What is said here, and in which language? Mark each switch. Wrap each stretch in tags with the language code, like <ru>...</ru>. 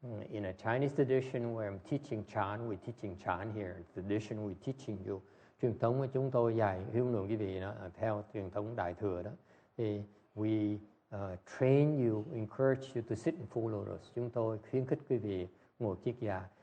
<en>In a Chinese tradition where I'm teaching Chan, we're teaching Chan here. In tradition, we're teaching you.</en> <vi>Truyền thống của chúng tôi dạy hướng lượng quý vị đó, theo truyền thống Đại Thừa đó.</vi> <en>Thì we train you, encourage you to sit in full lotus.</en> <vi>Chúng tôi khuyến khích quý vị ngồi kiết già.</vi>